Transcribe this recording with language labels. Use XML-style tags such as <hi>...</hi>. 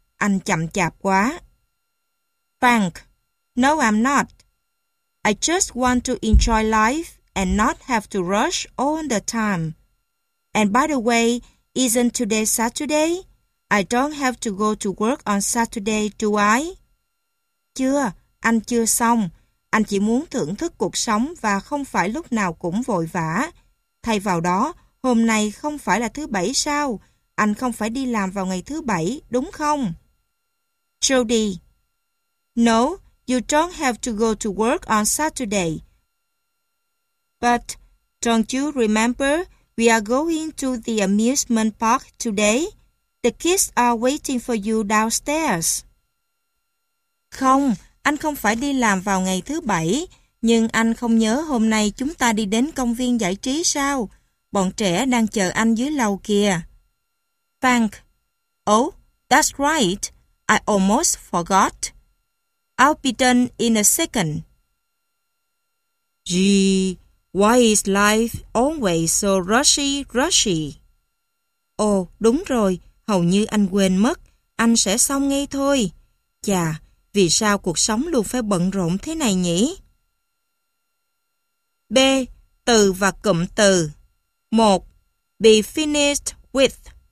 <vi>Anh chậm chạp quá. Frank.</vi> <en>No, I'm not. I just want to enjoy life and not have to rush all the time. And by the way, isn't today Saturday? I don't have to go to work on Saturday, do I?</en> <vi>Chưa, anh chưa xong. Anh chỉ muốn thưởng thức cuộc sống và không phải lúc nào cũng vội vã. Thay vào đó, hôm nay không phải là thứ bảy sao? Anh không phải đi làm vào ngày thứ bảy, đúng không?</vi> <en>Jody. No, you don't have to go to work on Saturday. But don't you remember... We are going to the amusement park today. The kids are waiting for you downstairs.</en> <vi>Không, anh không phải đi làm vào ngày thứ bảy. Nhưng anh không nhớ hôm nay chúng ta đi đến công viên giải trí sao? Bọn trẻ đang chờ anh dưới lầu kìa.</vi> <en>Frank. Oh, that's right. I almost forgot. I'll be done in a second. Gee... Why is life always so rushy?</en> <vi>Ồ, đúng rồi, hầu như anh quên mất. Anh sẽ xong ngay thôi. Chà, vì sao cuộc sống luôn phải bận rộn thế này nhỉ? B. Từ và cụm từ. 1.</vi> <en>Be finished with.</en>